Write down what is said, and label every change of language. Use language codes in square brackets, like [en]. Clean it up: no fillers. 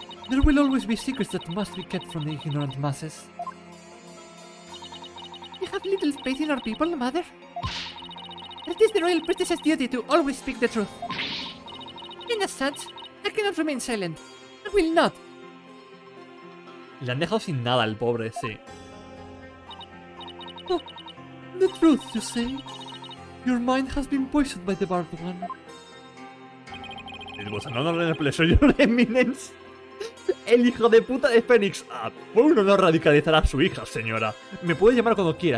[en] There will always be secrets that must be kept from the ignorant masses. You have little faith in our people, Mother? It is the royal princess's duty to always speak the truth. And as such, I cannot remain silent. I will not. [es] Le han dejado sin nada el pobre, sí. [en] Oh, the truth, you say? Your mind has been poisoned by the barbed one. It was an honor and a pleasure, Your [es] Eminence. El hijo de puta de Fénix. Ah, fue un honor radicalizar a su hija, señora. Me puede llamar cuando quiera.